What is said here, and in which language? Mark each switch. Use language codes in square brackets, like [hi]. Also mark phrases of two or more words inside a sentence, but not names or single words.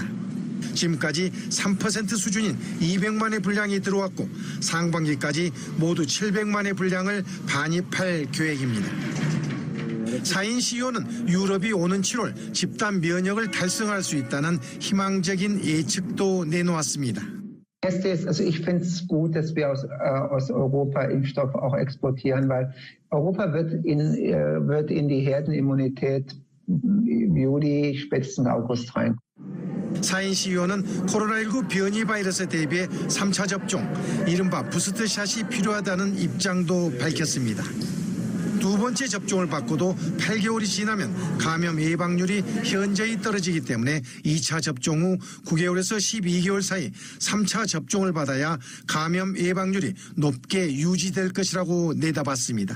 [ko] 지금까지 3% 수준인 200만 회 분량이 들어왔고 상반기까지 모두 700만 회 분량을 반입할 계획입니다. 사인 CEO는 유럽이 오는 7월 집단 면역을 달성할 수 있다는 희망적인 예측도 내놓았습니다. [de] Also ich finde es gut, dass wir aus Europa Impfstoff auch exportieren, weil Europa wird in die Herdenimmunität Juli, spätestens August rein. [ko] 사인 CEO는 코로나19 변이 바이러스에 대비해 3차 접종, 이른바 부스트샷이 필요하다는 입장도 밝혔습니다. 두 번째 접종을 받고도 8개월이 지나면 감염 예방률이 현저히 떨어지기 때문에 2차 접종 후 9개월에서 12개월 사이 3차 접종을 받아야 감염 예방률이 높게 유지될 것이라고 내다봤습니다.